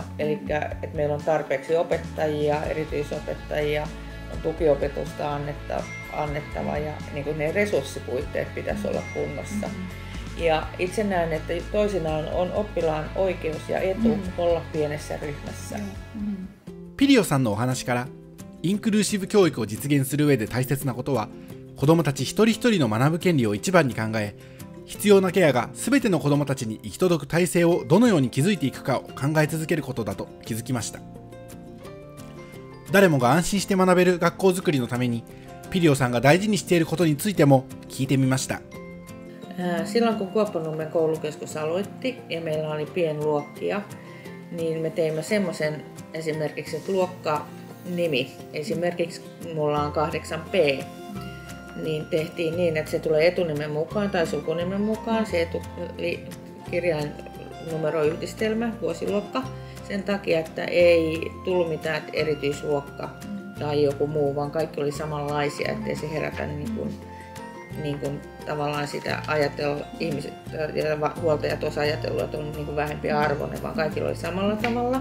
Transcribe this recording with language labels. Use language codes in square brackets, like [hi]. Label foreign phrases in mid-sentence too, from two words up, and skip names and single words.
[fi] Eli että meillä on tarpeeksi opettajia, erityisopettajia, on tukiopetusta annettava ja niin kuin ne resurssipuitteet pitäisi olla kunnossa. Ja itse näen, että toisinaan on oppilaan oikeus ja etu olla pienessä ryhmässä. [ja] ピリオさんのお話から、インクルーシブ教育を実現する上で大切なことは、子どもたち一人一人の学ぶ権利を一番に考え、必要なケアが全ての子どもたちに行き届く体制をどのように築いていくかを考え続けることだと気づきました。誰もが安心して学べる学校づくりのために、ピリオさんが大事にしていることについても聞いてみました。 [fi] Silloin kun Kuoppanummen koulukeskus aloitti ja meillä oli pienluokkia, niin me teimme semmoisen esimerkiksi, että luokkanimi, esimerkiksi mulla on 8P, niin tehtiin niin, että se tulee etunimen mukaan tai sukunimen mukaan, se kirjain numeroyhdistelmä, vuosiluokka, sen takia, että ei tullut mitään erityisluokka tai joku muu, vaan kaikki oli samanlaisia, ettei se herätä niin kuin tavallaan sitä ajatella, ihmiset ja huoltajat olisivat ajatellut, että on niin kuin vähempi arvoinen, vaan kaikilla oli samalla tavalla.